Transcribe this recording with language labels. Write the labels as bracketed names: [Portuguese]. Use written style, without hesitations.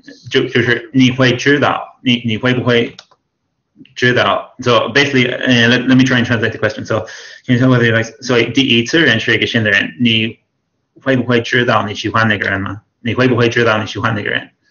[Chinese] 就是你会知道，你会不会知道? [English] So basically, let me try and translate the question. So, can you tell whether you like? [Chinese] So 第一次认识一个新的人，你会不会知道你喜欢那个人吗？你会不会知道你喜欢那个人？